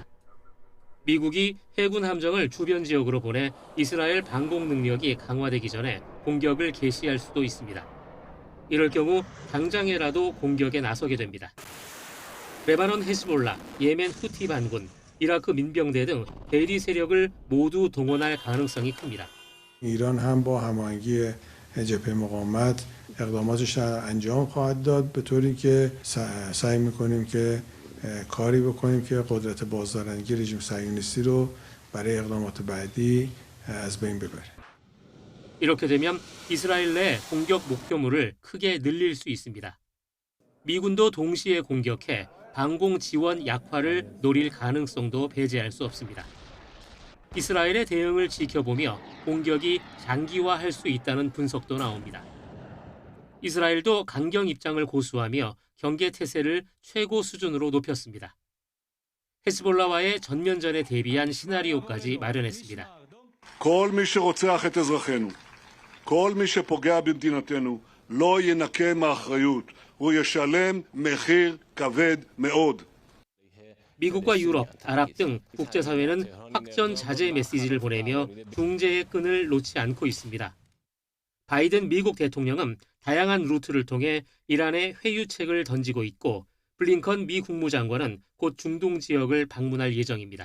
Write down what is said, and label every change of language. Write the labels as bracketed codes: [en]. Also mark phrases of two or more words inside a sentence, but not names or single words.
[ko] 미국이 해군 함정을 주변 지역으로 보내 이스라엘 방공 능력이 강화되기 전에 공격을 개시할 수도 있습니다. 이럴 경우 당장에라도 공격에 나서게 됩니다. 레바논 헤즈볼라, 예멘 후티 반군, 이라크 민병대 등 대리 세력을 모두 동원할 가능성이 큽니다. [fa] ایران هم با هماهنگی جبهه مقاومت اقداماتش انجام خواهد داد به طوری که سعی می‌کنیم که کاری بکنیم که قدرت بازدارندگی رژیم صهیونیستی رو برای اقدامات بعدی از بین ببریم. [ko] 이렇게 되면 이스라엘 내 공격 목표물을 크게 늘릴 수 있습니다. 미군도 동시에 공격해 방공 지원 약화를 노릴 가능성도 배제할 수 없습니다. 이스라엘의 대응을 지켜보며 공격이 장기화할 수 있다는 분석도 나옵니다. 이스라엘도 강경 입장을 고수하며 경계 태세를 최고 수준으로 높였습니다. 헤즈볼라와의 전면전에 대비한 시나리오까지 마련했습니다. [he] כל מי שרוצח את אזרחינו, כל מי שפוגע במדינתנו, לא ינקה מאחריות. הוא ישלם מחיר כבד מאוד. [ko] 미국과 유럽, 아랍 등 국제사회는 확전 자제 메시지를 보내며 중재의 끈을 놓지 않고 있습니다. 바이든 미국 대통령은 다양한 루트를 통해 이란에 회유책을 던지고 있고 블링컨 미 국무장관은 곧 중동 지역을 방문할 예정입니다.